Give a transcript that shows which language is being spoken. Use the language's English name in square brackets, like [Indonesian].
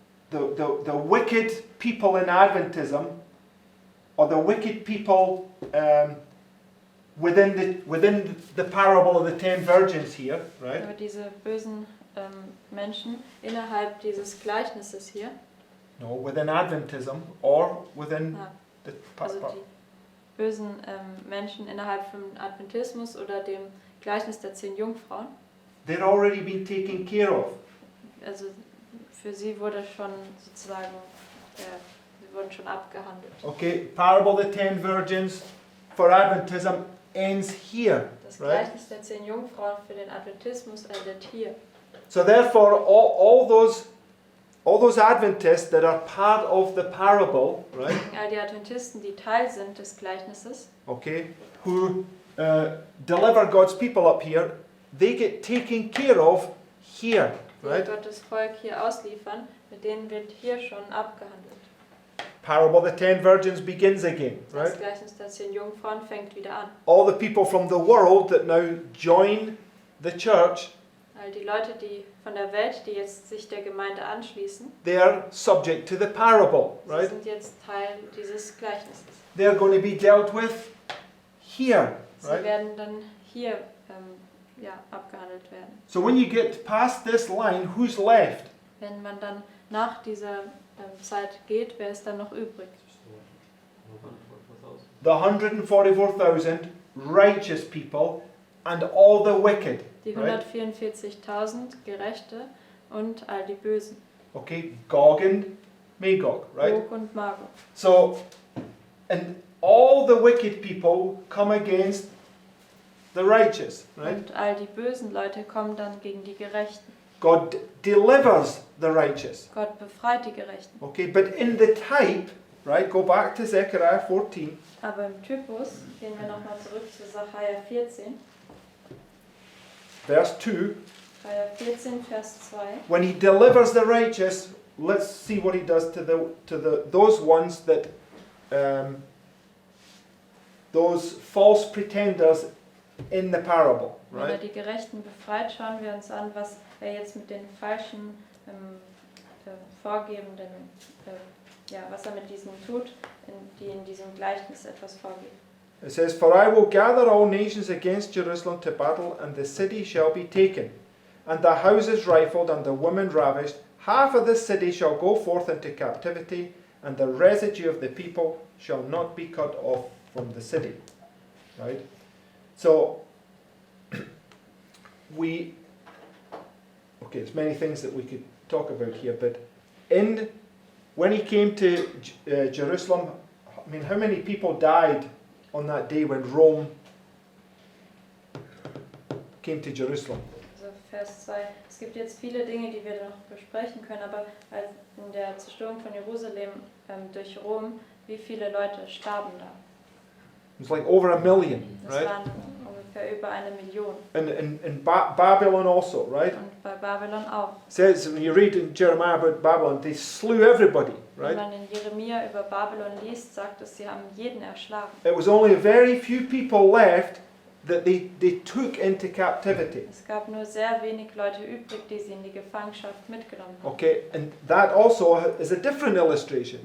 [English] The wicked people in Adventism, or the wicked people within the parable of the 10 virgins here, right? [German] Aber diese bösen Menschen innerhalb dieses Gleichnisses hier, [English] No, within Adventism or within Ah, the [German] also die bösen Menschen innerhalb vom Adventismus oder dem Gleichnis der 10 Jungfrauen, [English] they're already been taken care of. [German] also für sie wurde schon sozusagen, sie wurden schon abgehandelt. [English] Okay, parable of the 10 virgins for Adventism ends here, [German] Das [English] right? [German] Gleichnis der 10 Jungfrauen für den Adventismus endet hier. [English] So therefore, all those Adventists that are part of the parable, right? [German] All die Adventisten, die Teil sind des Gleichnisses, [English] Okay, who deliver God's people up here, they get taken care of here, [German] die [English] right? [German] Gottes Volk hier ausliefern, mit denen wird hier schon abgehandelt. [English] Parable of the 10 virgins begins again, [German] Das [English] right? [German] Gleichnis der 10 Jungfrauen fängt wieder an. [English] All the people from the world that now join the church, [German] All All die Leute, die von der Welt, die jetzt sich der Gemeinde anschließen, [English] they're subject to the parable, [German] sie [English] right? [German] sind jetzt Teil dieses Gleichnisses. [English] They're going to be dealt with here, [German] Sie [English] right? [German] werden dann hier abgehandelt werden. [English] So when you get past this line, who's left? [German] Wenn man dann nach dieser Zeit geht, wer ist dann noch übrig? [English] The 144,000 righteous people and all the wicked. [German] Die [English] Right. [German] 144.000 Gerechte und all die Bösen. [English] Okay, Gog and Magog, right? [German] Gog und Magog. [English] So, and all the wicked people come against the righteous, right? [German] Und all die bösen Leute kommen dann gegen die Gerechten. [English] God delivers the righteous. [German] Gott befreit die Gerechten. [English] Okay, but in the type, right, go back to Zechariah 14, [German] Aber im Typus, gehen wir nochmal zurück zu Sacharja 14. [English] verse 2, [German] Sacharja 14, Vers 2. [English] when he delivers the righteous, let's see what he does to those ones that those false pretenders in the parable, [German] Wenn er [English] right? [German] die Gerechten befreit, schauen wir uns an, was er jetzt mit den falschen Vorgebenden, was er mit diesen tut, die in diesem Gleichnis etwas vorgeben. [English] It says, "For I will gather all nations against Jerusalem to battle, and the city shall be taken, and the houses rifled, and the women ravished. Half of the city shall go forth into captivity, and the residue of the people shall not be cut off from the city." Right? So, there's many things that we could talk about here, but when he came to Jerusalem, I mean, how many people died on that day when Rome came to Jerusalem? [German] Also Vers 2. Es gibt jetzt viele Dinge, die wir noch besprechen können, aber als in der Zerstörung von Jerusalem durch Rom, wie viele Leute starben da? [English] It was like over 1 million, [German] Das [English] right? [German] waren ungefähr über 1 Million. [English] And in Babylon also, right? [German] Und bei Babylon auch. [English] It says, when you read in Jeremiah about Babylon, they slew everybody, [German] Wenn [English] right? [German] man in Jeremia über Babylon liest, sagt es, sie haben jeden erschlagen. [English] It was only a very few people left that they took into captivity. [German] Es gab nur sehr wenig Leute übrig, die sie in die Gefangenschaft mitgenommen haben. [English] Okay, and that also is a different illustration,